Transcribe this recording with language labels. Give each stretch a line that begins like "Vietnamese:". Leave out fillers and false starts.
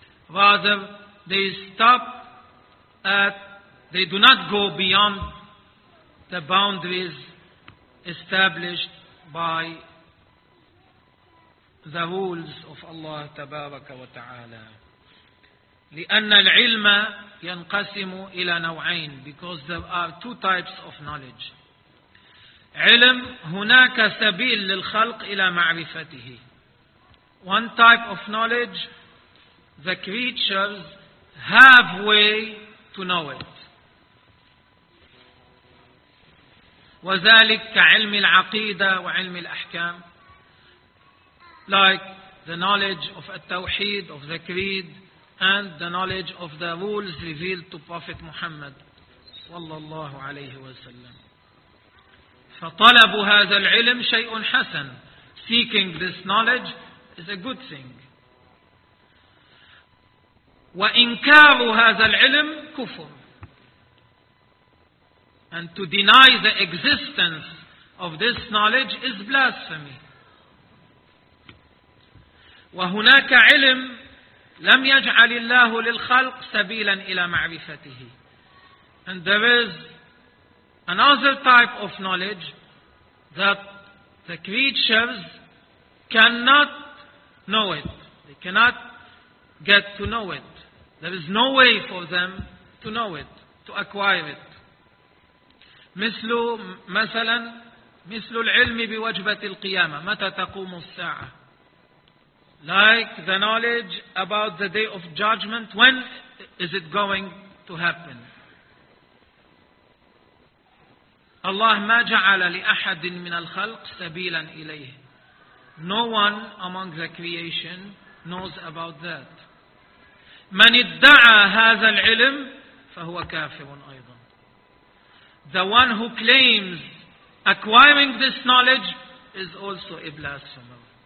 English: Rather, they stop at, they do not go beyond the boundaries established by the rules of Allah
Arabic: تبارك وتعالى. لأن العلم ينقسم إلى نوعين,
English: because there are two types of knowledge.
Arabic: علم, هناك سبيل للخلق إلى معرفته.
English: One type of knowledge, the creatures have way to know it.
Arabic: وذلك كعلم العقيدة وعلم الأحكام,
English: like the knowledge of التوحيد, of the creed, and the knowledge of the rules revealed to Prophet Muhammad
Arabic: صلى الله عليه وسلم. فطلب هذا العلم شيء حسن.
English: Seeking this knowledge is a good thing.
Arabic: وإنكار هذا العلم كفر.
English: And to deny the existence of this knowledge is blasphemy.
Arabic: وهناك علم لم يجعل الله للخلق سبيلا إلى معرفته.
English: And there is another type of knowledge that the creatures cannot know it. They cannot get to know it. There is no way for them to know it, to acquire it.
Arabic: مثل مثلا مثل العلم بوجبة القيامة, متى تقوم الساعة.
English: Like the knowledge about the day of judgment, when is it going to happen?
Arabic: Allah ما جعل لأحد من الخلق سبيلا إليه.
English: No one among the creation knows about that.
Arabic: من ادعى هذا العلم فهو كافر أيضا.
English: The one who claims acquiring this knowledge is also a blasphemer.